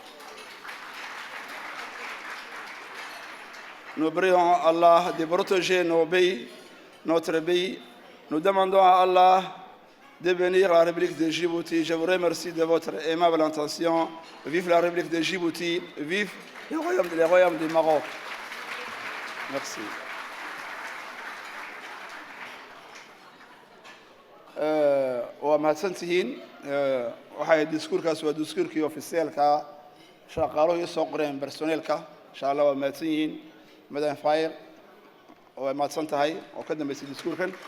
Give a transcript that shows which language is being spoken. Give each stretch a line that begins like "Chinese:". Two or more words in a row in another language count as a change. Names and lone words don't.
French: Nous prions Allah de protéger notre pays. Nous demandons à Allah de bénir la République de Djibouti. Je vous remercie de votre aimable intention. Vive la République de Djibouti. Vive le royaume du Maroc. Merci.
Somali: waa mahadsantihiin waxay diskuurkaas waa diskuurkii ofisiyaalka shaqaaluhu ii soo qoreen personeelka
Arabic: insha allah
Somali: waa mahadsan yihiin madam fayr way mahadsan tahay oo ka dambeysay diskuurkan